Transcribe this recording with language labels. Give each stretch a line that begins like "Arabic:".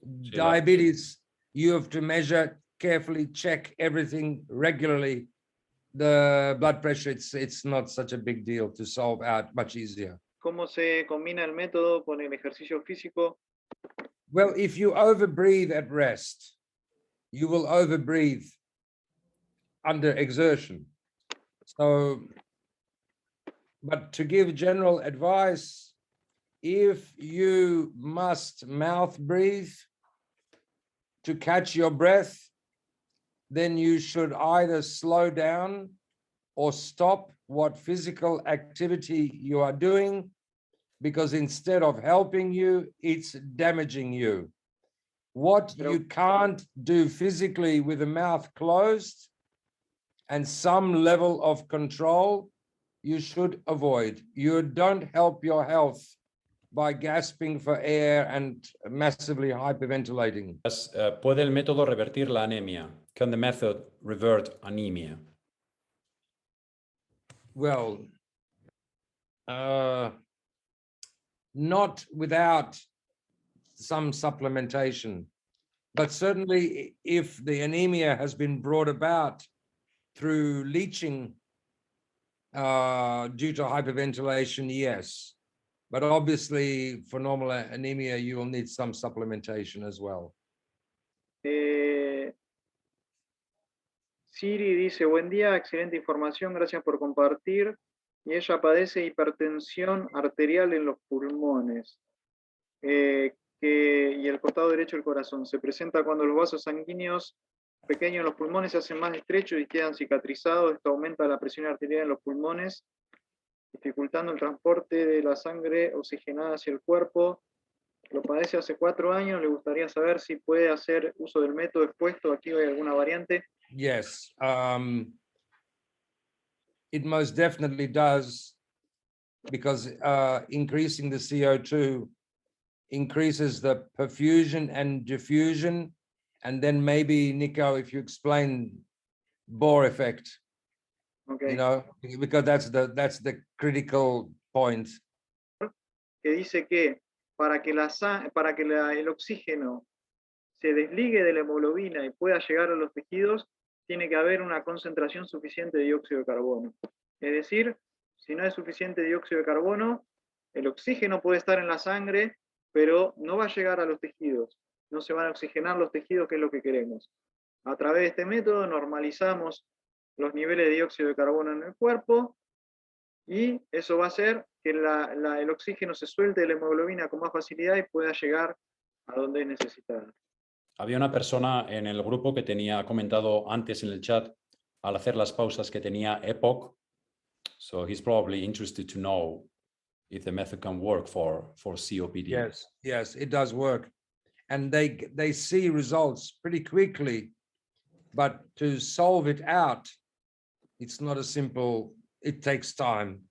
English: Diabetes, you have to measure carefully, check everything regularly. The blood pressure, it's not such a big deal to solve out, much easier.
Spanish: ¿Cómo se combina el método con el ejercicio físico?
English: Well, if you overbreathe at rest, you will overbreathe under exertion. So, but to give general advice, if you must mouth breathe to catch your breath, then you should either slow down or stop what physical activity you are doing, because instead of helping you, it's damaging you. What you can't do physically with the mouth closed and some level of control, you should avoid. You don't help your health by gasping for air and massively hyperventilating.
Spanish: ¿Puede el método revertir la anemia?
English: Can the method revert anemia? Well, not without some supplementation, but certainly if the anemia has been brought about through leaching due to hyperventilation, yes. But obviously for normal anemia, you will need some supplementation as well.
Spanish: Siri dice, buen día, excelente información, gracias por compartir. Y ella padece hipertensión arterial en los pulmones y el costado derecho del corazón. Se presenta cuando los vasos sanguíneos pequeños en los pulmones se hacen más estrechos y quedan cicatrizados. Esto aumenta la presión arterial en los pulmones dificultando el transporte de la sangre oxigenada hacia el cuerpo. Lo padece hace 4 años, le gustaría saber si puede hacer uso del método expuesto, aquí hay alguna variante.
English: Yes, it most definitely does, because increasing the CO2 increases the perfusion and diffusion, and then maybe, Nico, if you explain Bohr effect, Okay. you know, because that's the critical point.
Spanish: Que dice que para que, el oxígeno se desligue de la hemoglobina y pueda llegar a los tejidos, tiene que haber una concentración suficiente de dióxido de carbono. Es decir, si no hay suficiente dióxido de carbono, el oxígeno puede estar en la sangre, pero no va a llegar a los tejidos. No se van a oxigenar los tejidos, que es lo que queremos. A través de este método normalizamos los niveles de dióxido de carbono en el cuerpo y eso va a hacer que el oxígeno se suelte de la hemoglobina con más facilidad y pueda llegar a donde es necesitada. Había una persona en el grupo que tenía comentado antes en el chat al hacer las pausas que tenía EPOC.
English: So he's probably interested to know if the method can work for COPD. Yes, yes, it does work. And they see results pretty quickly, but to solve it out, it's not a simple, it takes time.